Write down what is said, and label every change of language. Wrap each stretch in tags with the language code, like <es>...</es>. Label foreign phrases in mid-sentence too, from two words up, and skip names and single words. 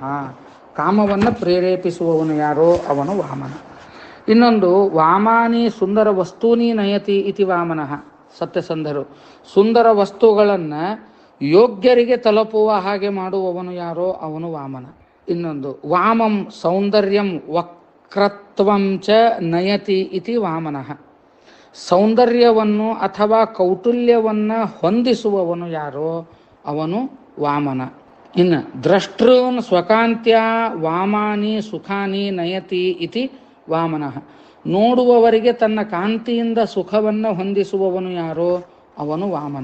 <kn>ಕಾಮವನ್ನು ಪ್ರೇರೇಪಿಸುವವನು ಯಾರೋ ಅವನು ವಾಮನ.</kn> <sa>ಇನ್ನೊಂದು ವಾಮಾನಿ ಸುಂದರ ವಸ್ತೂನಿ ನಯತಿ ಇತಿ ವಾಮನಃ.</sa> <kn>ಸತ್ಯಸಂಧರು ಸುಂದರ ವಸ್ತುಗಳನ್ನು ಯೋಗ್ಯರಿಗೆ ತಲುಪುವ ಹಾಗೆ ಮಾಡುವವನು ಯಾರೋ ಅವನು ವಾಮನ.</kn> <sa>ಇನ್ನೊಂದು ವಾಮಂ ಸೌಂದರ್ಯಂ ವಕ್ರತ್ವಂ ಚ ನಯತಿ ಇತಿ ವಾಮನಃ.</sa> <kn>ಸೌಂದರ್ಯವನ್ನು ಅಥವಾ ಕೌಟುಲ್ಯವನ್ನು ಹೊಂದಿಸುವವನು ಯಾರೋ ಅವನು ವಾಮನ.</kn> <sa>ಇನ್ನು ದ್ರಷ್ಟೃನ್ ಸ್ವಕಾಂತ್ಯ ವಾಮಾನಿ ಸುಖಾನಿ ನಯತಿ ಇತಿ ವಾಮನಃ.</sa> <kn>ನೋಡುವವರಿಗೆ ತನ್ನ ಕಾಂತಿಯಿಂದ ಸುಖವನ್ನು ಹೊಂದಿಸುವವನು ಯಾರೋ ಅವನು ವಾಮನ.</kn>